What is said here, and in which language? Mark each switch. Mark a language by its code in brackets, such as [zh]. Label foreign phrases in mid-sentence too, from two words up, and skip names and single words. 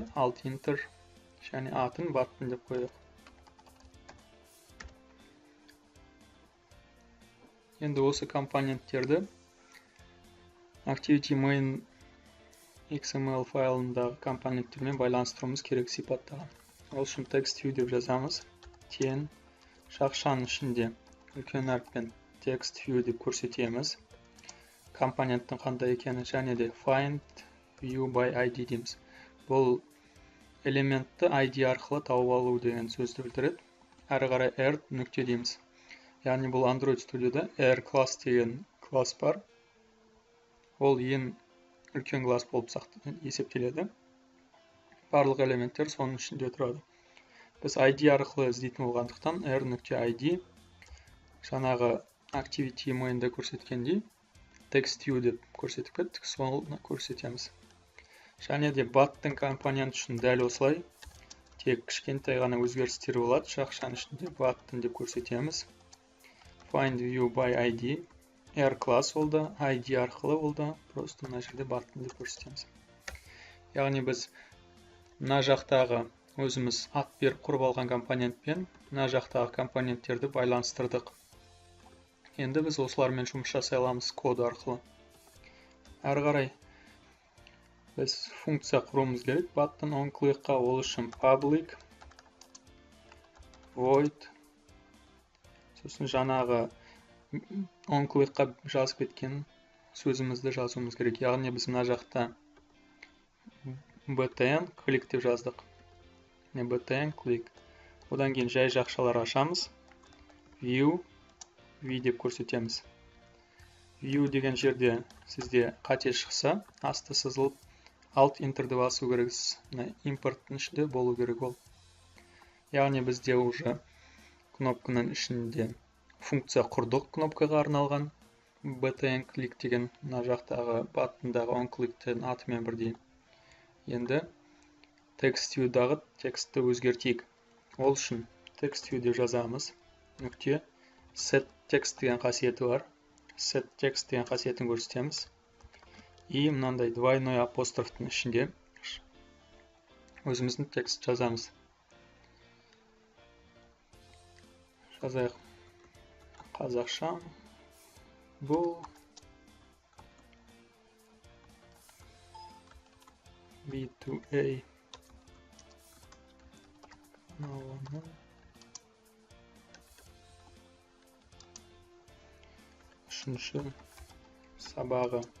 [kk] Alt-Enter және атын button деп қойдық. Енді осы компоненттерді Activity Main XML файлындағы компоненттермен байланыстыруымыз керек сипаттаған. Ол үшін TextView деп жазамыз. Тен шақшаның ішінде үлкен әріппен TextView деп көрсетеміз. Компоненттің қандай екені және де [en] find view by ID [kk] дейміз. Бұл элементті ID арқылы тауып алу деген сөзді білдіреді. Әрі қарай R нүкте дейміз. Яғни бұл Android Studio'да R класс деген класс бар. Ол ең үлкен класс болып есептеледі. Барлық элементтер соның ішінде тұрады. Біз ID арқылы іздейтін болғандықтан R.ID жаңағы Activity Main-де көрсеткендей TextView деп көрсетіп кеттік, соны көрсетеміз. Және де button компонент үшін дәл осылай тек кішкентай ғана өзгерістер болады. Шақшаның ішінде button деп көрсетеміз. [en] Find view by ID [kk] R класс олды, ID арқылы олды, просто мына жерде button деп көрсетеміз. Яғни біз мына жақтағы өзіміз ат беріп құрып алған компонентпен мына жақтағы компоненттерді байланыстырдық. Енді біз осылармен жұмыс жасай аламыз код арқылы. Әрі қарай біз функция құруымыз керек. [en] Button on-click- [kk] қа ол үшін [en] public void [kk] сосын жаңағы on-click-қа жазып кеткен сөзімізді жазуымыз керек. Яғни біз мына жақта [en] btn click [kk] деп жаздық. [en] btn click. [kk] Одан кейін жай жақшалар ашамыз. View деп көрсетеміз. View деген жерде сізде қате шықса, асты сызылып Alt-Enter-ді басу керексіз. Импорттың ішінде болу керек ол. Яғни бізде уже кнопканың ішінде функция құрдық кнопкаға арналған. [en] btn click [kk] деген мына жақтағы buttonдағы on-click-тің атымен бірдей. Енді TextView-дағы текстті өзгертейік. Ол үшін TextView деп жазамыз. нүкте [en] set text [kk] деген қасиеті бар. [en] Set text [kk] деген қасиетін көрсетеміз. И мынандай двойной апострофтың ішінде өзіміздің текст жазамыз. Жазайық. Қазақша. Бұл B2A каналының үшінші сабағы.